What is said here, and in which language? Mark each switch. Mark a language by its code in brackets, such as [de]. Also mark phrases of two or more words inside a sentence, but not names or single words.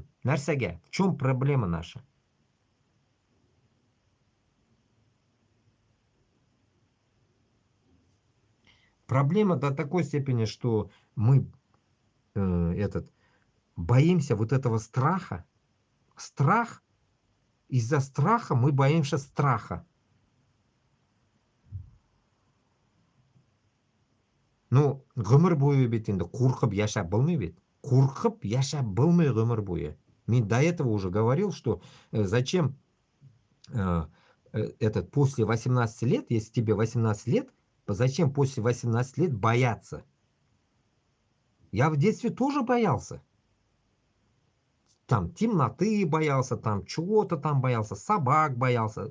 [ru] Нарсяге, в чем проблема наша? Проблема до такой степени, что мы этот боимся вот этого страха. Страх, из-за страха мы боимся страха. Ну, [tt] ғұмыр бойы бит енді қорқып яшап болмай бит. Қорқып яшап болмай ғұмыр бойы. [ru] Мен до этого уже говорил, что зачем этот после 18 лет, если тебе 18 лет, зачем после 18 лет бояться? Я в детстве тоже боялся. Там темноты боялся, там чего-то там боялся, собак боялся.